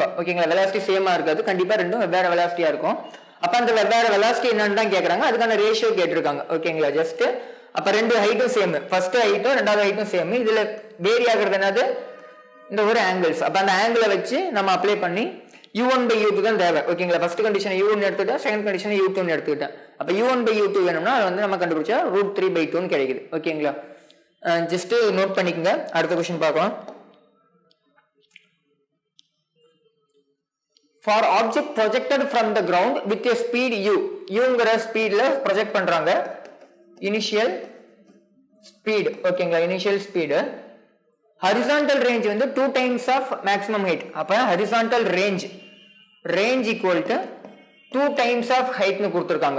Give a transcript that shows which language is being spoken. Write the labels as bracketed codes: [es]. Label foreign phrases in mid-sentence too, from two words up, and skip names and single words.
[ta] ஓகேங்களா. வெலாசிட்டி சேமா இருக்காது, கண்டிப்பா ரெண்டும் வெவ்வேறு வெலாசிட்டியா இருக்கும். அப்ப அந்த வெவ்வேறு வெலாசிட்டி என்னன்னு தான் கேக்குறாங்க, அதுக்கான ரேஷியோ கேட்டிருக்காங்க. ஓகேங்களா. ஜஸ்ட் அப்ப ரெண்டு ஹைட்டும் சேம், ஃபர்ஸ்ட் ஹைட்டும் ரெண்டாவது ஹைட்டும் சேம். இதுல வேரி ஆகுறது என்னது, இந்த ஒரு ஆங்கிள்ஸ். அப்ப அந்த ஆங்கிளை வச்சு நம்ம அப்ளை பண்ணி u1 by u2 தான் தேவை. ஓகேங்களா. [en] first condition [ta] u1 எடுத்துக்கிட்டேன், [en] second condition [ta] u2 எடுத்துக்கிட்டேன். அப்ப u1 by u2 வேணும்னா அது வந்து நம்ம கண்டுபிடிச்சா √3/2 கிடைக்குது. ஓகேங்களா. [en] just note [ta] பண்ணிக்கங்க. அடுத்த क्वेश्चन பார்க்கலாம். [en] for object projected from the ground with a speed [ta] யூங்கிற ஸ்பீட்ல ப்ரொஜெக்ட் பண்றாங்க. [en] initial speed [ta] ஓகேங்களா, [en] initial speed. horizontal range வந்து 2 times of maximum height. அப்ப horizontal range equal to 2 times ஆஃப் ஹைட்னு கொடுத்துருக்காங்க.